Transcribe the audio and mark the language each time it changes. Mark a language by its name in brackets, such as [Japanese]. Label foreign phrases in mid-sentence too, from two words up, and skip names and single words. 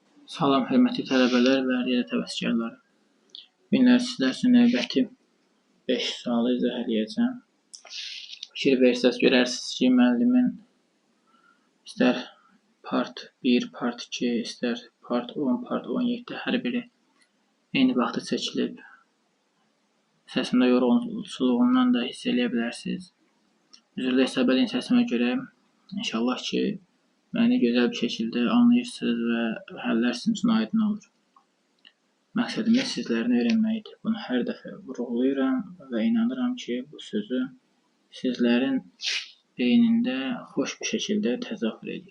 [Azerbaijani] Salam, hörmətli tələbələr və riyaziyyat həvəskarları. Bu günlər sizlər üçün növbəti 5 sualı izah edəcəm. Fikir versəz görərsiniz ki, müəllimin istər [English] part 1, part 2, [Azerbaijani] istər [English] part 10, part 17 [Azerbaijani] hər biri eyni vaxtda çəkilib. Səsimdə yorğunluğundan da hiss eləyə bilərsiniz. Üzrlə hesab edin səsimə görə. İnşallah ki, məni gözəl bir şəkildə anlayırsınız və həllər sizin üçün aydın olur. Məqsədimiz sizlərin öyrənməkdir. Bunu hər dəfə vurğulayıram və inanıram ki, bu sözü sizlərin beynində xoş bir şəkildə təzahür edir.